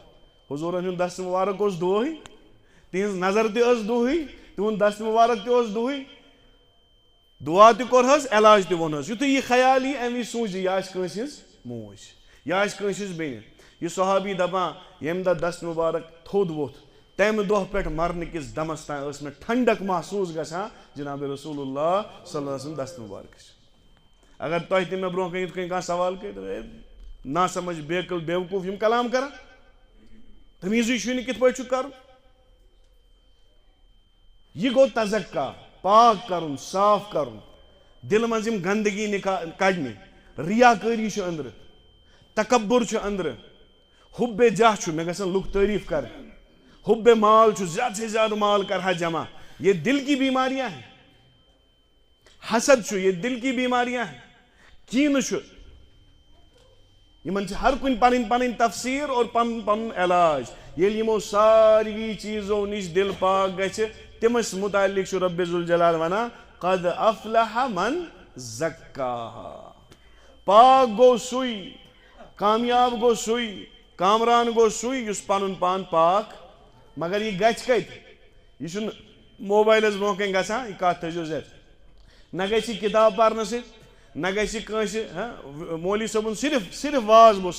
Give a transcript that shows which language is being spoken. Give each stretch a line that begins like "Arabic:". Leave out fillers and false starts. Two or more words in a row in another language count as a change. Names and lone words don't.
Kashmiri: حضوٗرن ہُنٛد دست مُبارک اوس دۄہٕے، تِہنٛز نظر تہِ ٲس دۄہٕے، تِہُنٛد دست مُبارک تہِ اوس دۄہٕے، دُعا تہِ کوٚرہس، علاج تہِ ووٚنہس. یُتھُے یہِ خیال یی امہِ وِزِ سوٗنٛچ یہِ آسہِ کٲنٛسہِ ہٕنٛز موج، یہِ آسہِ کٲنٛسہِ ہٕنٛز بیٚنہِ. یہِ صحابی دپان ییٚمہِ دۄہ دست مُبارک تھوٚد ووٚتھ تمہِ دۄہ پٮ۪ٹھ مرنہٕ کِس دمس تام ٲس مےٚ ٹھنڈک محسوٗس گژھان جناب رسول اللہ
Arabic: صلی اللہ علیہ وسلم
Kashmiri: دست مُبارکٕچ. اگر تۄہہِ تہِ مےٚ برونٛہہ کَنہِ یِتھ کٔنۍ کانٛہہ سوال کٔرِو، نا سمجھ بے عقل بے وقوٗف یِم کلام کران، تمیٖزٕے چھُے نہٕ کِتھ پٲٹھۍ چھُ کرُن. یہِ گوٚو تزکا، پاک کرُن، صاف کرُن، دِلہٕ منٛز یِم گنٛدگی کڑنہِ. ریا کٲری چھُ أنٛدرٕ، تکبُر چھُ أنٛدرٕ، حُبے جاہ چھُ، مےٚ گژھن لُکھ تعریٖف کرٕنۍ، حُبے مال چھُ، زیادٕ سے زیادٕ مال کرہا جمع.
Urdu: یہ دل کی بیماریاں ہیں.
Kashmiri: حسد چھُ،
Urdu: یہ دل کی بیماریاں ہیں.
Kashmiri: کینہٕ چھُ، یِمن چھِ ہر کُنہِ پنٕنۍ پنٕنۍ تفسیٖر اور پنُن پنُن علاج. ییٚلہِ یِمو ساروی چیٖزو نِش دِل پاک گژھِ تمس متعلق رب ذوالجلال ونا
Arabic: قد افلح من زکاہا.
Kashmiri: پاک گو سوی, کامیاب گو سوی, کامران گو سوی یس پنن پان پاک. مگر یہ گچھ کت یہ چھن موبائلس برو کن گژھان. یہ کت تھو زیت نہ گژھِ کتاب پرنہ سۭتۍ نہ گژھِ کٲنٛسہِ مولوی صٲبُن صرف واز بوز.